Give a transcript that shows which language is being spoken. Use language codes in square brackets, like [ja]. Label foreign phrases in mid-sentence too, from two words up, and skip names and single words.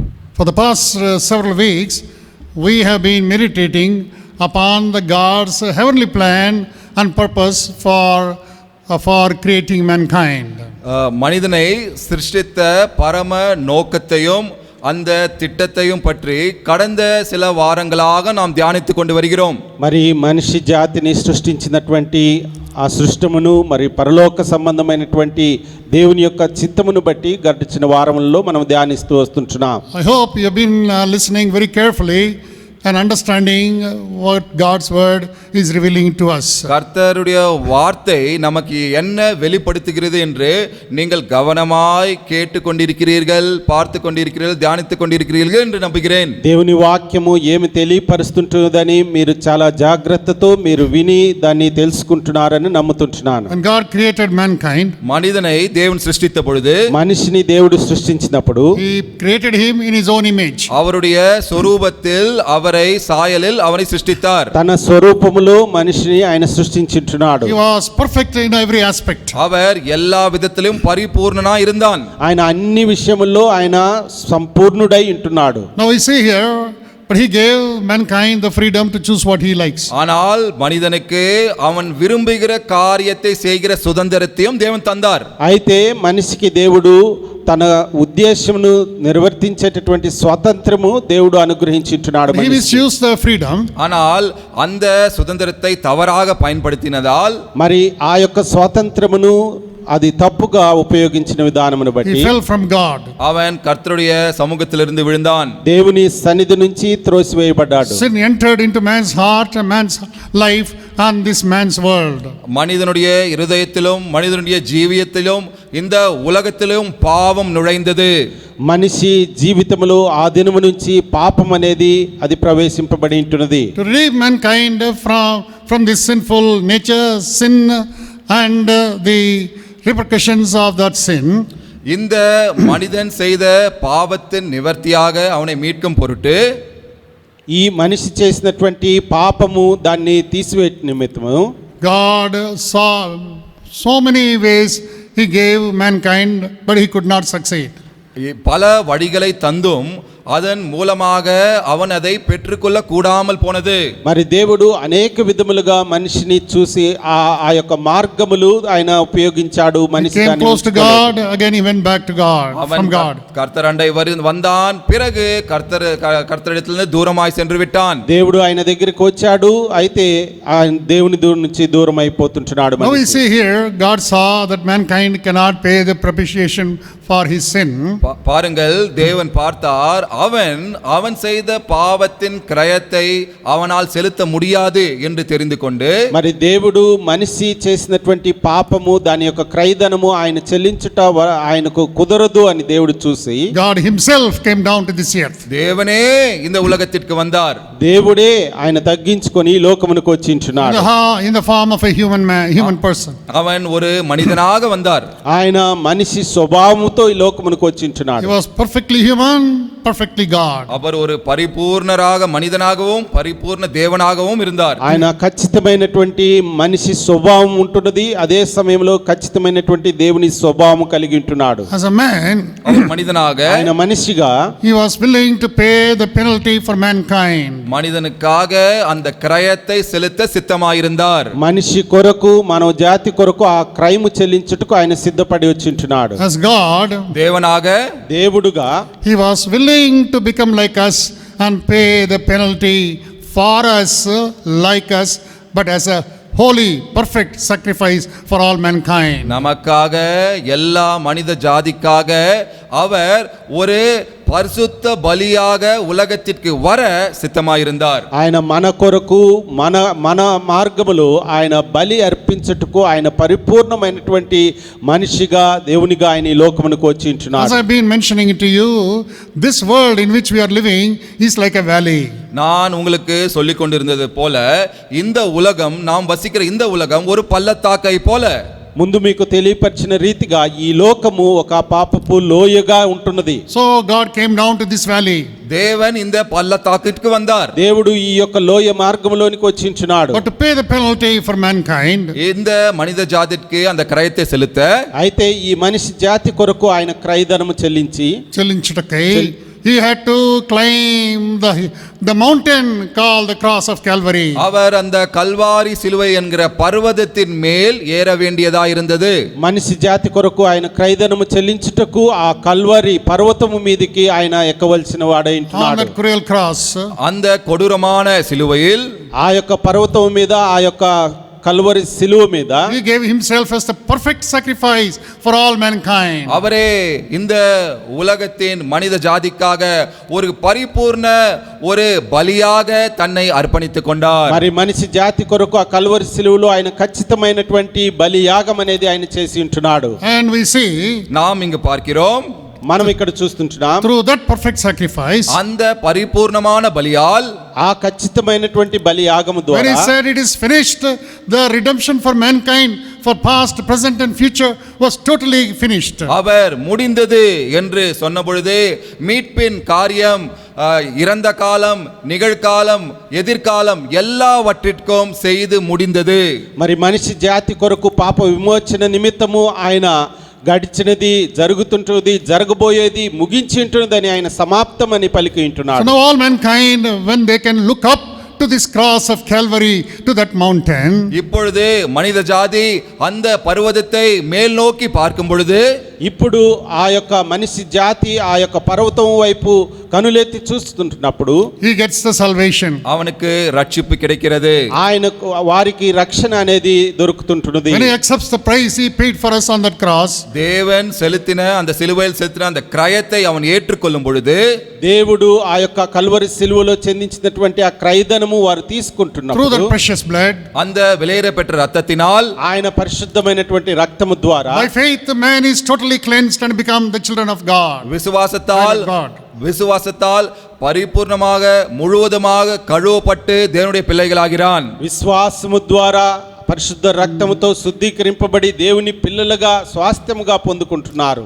[en] For the past several weeks, we have been meditating upon the God's heavenly plan and purpose for creating mankind. [ta] மனிதனை சிருஷ்டித்த பரம நோக்கத்தையும் அந்த திட்டத்தையும் பற்றி கடந்த சில வாரங்களாக நாம் தியானித்து கொண்டு வருகிறோம். [te] మరి మనిషి జాతిని సృష్టించినటువంటి ఆ సృష్టమును మరి పరలోక సంబంధమైనటువంటి దేవుని యొక్క చిత్తమును బట్టి గడిచిన వారములలో మనం ధ్యానిస్తూ వస్తుంటున్నాం. [en] I hope you have been listening very carefully and understanding what God's word is revealing to us. [ta] கர்த்தருடைய வார்த்தை நமக்கு என்ன வெளிப்படுத்துகிறது என்று நீங்கள் கவனமாய் கேட்டுக்கொண்டிருக்கிறீர்கள், பார்த்து கொண்டிருக்கிறீர்கள், தியானித்துக் கொண்டிருக்கிறீர்கள் என்று நம்புகிறேன். [te] దేవుని వాక్యము ఏమి తెలియపరుస్తుంటుందని మీరు చాలా జాగ్రత్తతో మీరు విని దాన్ని తెలుసుకుంటున్నారని నమ్ముతుంటున్నాను. [en] When God created mankind, [ta] மனிதனை தேவன் சிருஷ்டித்த பொழுது [te] మనిషిని దేవుడు సృష్టించినప్పుడు [en] He created him in His own image. [ta] அவருடைய சொரூபத்தில் அவரை சாயலில் அவனை சிருஷ்டித்தார். [te] తన స్వరూపములో మనిషిని ఆయన సృష్టించుచున్నాడు. [en] He was perfect in every aspect. [ta] அவர் எல்லா விதத்திலும் பரிபூர்ணனாய் இருந்தான். [te] ఆయన అన్ని విషయముల్లో ఆయన సంపూర్ణుడై ఉంటున్నాడు. [en] Now we see here, but He gave mankind the freedom to choose what He likes. [ta] ஆனால் மனிதனுக்கு அவன் விரும்புகிற காரியத்தை செய்கிற சுதந்திரத்தையும் தேவன் தந்தார். [te] అయితే మనిషికి దేవుడు తన ఉద్దేశమును నిర్వర్తించేటటువంటి స్వాతంత్రము దేవుడు అనుగ్రహించుచున్నాడు. [en] He misused the freedom. [ta] ஆனால் அந்த சுதந்திரத்தை தவறாக பயன்படுத்தினதால் [te] మరి ఆ యొక్క స్వాతంత్రమును అది తప్పుగా ఉపయోగించిన విధానమును [en] He [te] బట్టి [en] fell from God. [ta] அவன் கர்த்தருடைய சமூகத்திலிருந்து விழுந்தான். [te] దేవుని సన్నిధి నుంచి త్రోసివేయబడ్డాడు. [en] Sin entered into man's heart, and man's life, and this man's world. [ta] மனிதனுடைய இருதயத்திலும் மனிதனுடைய ஜீவியத்திலும் இந்த உலகத்திலும் பாவம் நுழைந்தது. [te] మనిషి జీవితంలో ఆ దినము నుంచి పాపం అనేది అది ప్రవేశింపబడి ఉంటున్నది. [en] To relieve mankind from this sinful nature, sin, and the repercussions of that sin, [ta] இந்த மனிதன் செய்த பாவத்தின் நிவர்த்தியாக அவனை மீட்கும் பொருட்டு [te] ఈ మనిషి చేసినటువంటి పాపము దాన్ని తీసివే నిమిత్తము [en] God saw so many ways He gave mankind, but He could not succeed. [ta] பல வழிகளை தந்தும் அதன் மூலமாக அவன் அதை பெற்றுக்கொள்ள கூடாமல் போனது. [te] మరి దేవుడు అనేక విధములుగా మనిషిని చూసి ఆ యొక్క మార్గములు ఆయన ఉపయోగించాడు. [en] He [te] మనిషి [en] came [te] దాన్ని [en] close to God, again he went back to God, [ta] அவன் [en] from God. [ta] கர்த்தர் அண்டை வந்தான், பிறகு கர்த்தரிடத்திலிருந்து தூரமாய் சென்று விட்டான். [te] దేవుడు ఆయన దగ్గరికి వచ్చాడు, అయితే ఆయన దేవుని నుంచి దూరం అయిపోతుంటున్నాడు. [en] Now we see here, God saw that mankind cannot pay the propitiation for his sin. [ta] பாருங்கள், தேவன் பார்த்தார், அவன் செய்த பாவத்தின் கிரயத்தை அவனால் செலுத்த முடியாது என்று தெரிந்து கொண்டு, [te] మరి దేవుడు మనిషి చేసినటువంటి పాపము దాని యొక్క క్రయధనము ఆయన చెల్లించుట ఆయనకు కుదరదు అని దేవుడు చూసి [en] God himself came down to this earth. [ta] தேவனே இந்த உலகத்திற்கு வந்தார். [te] దేవుడే ఆయన తగ్గించుకొని లోకమునకు వచ్చించున్నాడు. [en] In the form of a human person. [ta] அவன் ஒரு மனிதனாக வந்தார். [te] ఆయన మనిషి స్వభావముతో ఈ లోకమునకు వచ్చించున్నాడు. [en] He was perfectly human, perfectly God. [ta] அவர் ஒரு பரிபூர்ணராக மனிதனாகவும் பரிபூர்ண தேவனாகவும் இருந்தார். [te] ఆయన ఖచ్చితమైనటువంటి మనిషి స్వభావం ఉంటున్నది, అదే సమయంలో ఖచ్చితమైనటువంటి దేవుని స్వభావం కలిగి ఉంటున్నాడు. [en] As a man, [ta] அவர் மனிதனாக [te] ఆయన మనిషిగా [en] he was willing to pay the penalty for mankind. [ta] மனிதனுக்காக அந்த கிரயத்தை செலுத்த சித்தமாயிருந்தார். [te] మనిషి కొరకు మానవ జాతి కొరకు ఆ క్రైము చెల్లించుటకు ఆయన సిద్ధపడి వచ్చింటున్నాడు. [en] As God, [ta] தேவனாக [te] దేవుడుగా [en] he was willing to become like us and pay the penalty for us, like us, but as a holy, perfect sacrifice for all mankind. [ta] நமக்காக எல்லா மனித ஜாதிக்காக அவர் ஒரு பரிசுத்த பலியாக உலகத்திற்கு வர சித்தமாயிருந்தார். [te] ఆయన మన కొరకు మన మార్గములో ఆయన బలి అర్పించుటకు ఆయన పరిపూర్ణమైనటువంటి మనిషిగా దేవునిగా ఆయన ఈ లోకమునకు వచ్చి [en] As [te] ఉంటున్నాడు. [en] I've been mentioning to you, this world in which we are living is like a valley. [ta] நான் உங்களுக்கு சொல்லிக் கொண்டிருந்தது போல இந்த உலகம், நாம் வசிக்கிற இந்த உலகம் ஒரு பள்ளத்தாக்கை போல. [te] ముందు మీకు తెలియపరిచిన రీతిగా ఈ లోకము ఒక పాపపు లోయగా ఉంటున్నది. [en] So God came down to this valley. [ta] தேவன் இந்த பள்ளத்தாக்கிற்கு வந்தார். [te] దేవుడు ఈ యొక్క లోయ మార్గంలోనికి వచ్చించున్నాడు. [en] But to pay the penalty for mankind, [ta] இந்த மனித ஜாதிக்கு அந்த கிரயத்தை செலுத்த, [te] అయితే ఈ మనిషి జాతి కొరకు ఆయన క్రయధనము చెల్లించి [en] చెల్లించుటకై he had to climb the mountain called the cross of Calvary. [ta] அவர் அந்த கல்வாரி சிலுவை என்கிற பர்வதத்தின் மேல் ஏற வேண்டியதாயிருந்தது. [te] మనిషి జాతి కొరకు ఆయన క్రయధనము చెల్లించుటకు ఆ కల్వరి పర్వతము మీదికి ఆయన ఎక్కవలసిన వాడై [en] On [te] ఉంటున్నాడు. [en] that cruel cross, [ta] அந்த கொடூரமான சிலுவையில் [te] ఆ యొక్క పర్వతం మీద ఆ యొక్క కల్వరి సిలువ మీద [en] he gave himself as the perfect sacrifice for all mankind. [ta] அவரே இந்த உலகத்தின் மனித ஜாதிக்காக ஒரு பரிபூர்ண ஒரு பலியாக தன்னை அர்ப்பணித்துக் கொண்டார். [te] మరి మనిషి జాతి కొరకు ఆ కల్వరి సిలువలో ఆయన ఖచ్చితమైనటువంటి బలి యాగం అనేది ఆయన చేసి ఉంటున్నాడు. [en] And we see [ta] நாம் இங்கு பார்க்கிறோம், [te] మనం ఇక్కడ చూస్తుంటున్నాం [en] through that perfect sacrifice, [ta] அந்த பரிபூர்ணமான பலியால் [te] ఆ ఖచ్చితమైనటువంటి బలి యాగము [en] when [te] ద్వారా [en] he said it is finished, the redemption for mankind for past, present and future was totally finished. [ta] அவர் முடிந்தது என்று சொன்ன பொழுது மீட்பின் காரியம் இறந்த காலம், நிகழ்காலம், எதிர்காலம் எல்லாவற்றிற்கும் செய்து முடிந்தது. [te] మరి మనిషి జాతి కొరకు పాప విమోచన నిమిత్తము ఆయన గడిచినది, జరుగుతుంటున్నది, జరగబోయేది, ముగించి ఉంటున్నదని ఆయన సమాప్తమని పలికి [en] So [te] ఉంటున్నాడు. [en] now all mankind, when they can look up to this cross of Calvary, to that mountain, [ta] இப்பொழுது மனித ஜாதி அந்த பர்வதத்தை மேல் நோக்கி பார்க்கும் பொழுது [te] ఇప్పుడు ఆ యొక్క మనిషి జాతి ఆ యొక్క పర్వతం వైపు కనులెత్తి చూస్తుంటున్నప్పుడు [en] he gets the salvation. [ta] அவனுக்கு ரட்சிப்பு கிடைக்கிறது. [te] ఆయనకు వారికి రక్షణ అనేది దొరుకుతుంటున్నది. [en] When he accepts the price he paid for us on that cross, [ta] தேவன் செலுத்தின அந்த சிலுவையில் செலுத்தின அந்த கிரயத்தை அவன் ஏற்றுக்கொள்ளும் பொழுது [te] దేవుడు ఆ యొక్క కల్వరి సిలువలో చెందించినటువంటి ఆ క్రయధనము వారు [en] through [te] తీసుకుంటున్నప్పుడు [en] that precious blood, [ta] அந்த விலையேற பெற்ற ரத்தத்தினால் [te] ఆయన పరిశుద్ధమైనటువంటి రక్తము ద్వారా [en] by faith man is totally cleansed and become the children of God. [ta] விசுவாசத்தால் [en] Child of God. [ta] விசுவாசத்தால் பரிபூர்ணமாக முழுவதுமாக கழுவப்பட்டு தேவனுடைய பிள்ளைகளாகிறான். [te] విశ్వాసము ద్వారా పరిశుద్ధ రక్తముతో శుద్ధీకరింపబడి దేవుని పిల్లలుగా స్వాస్థ్యముగా పొందుకుంటున్నారు.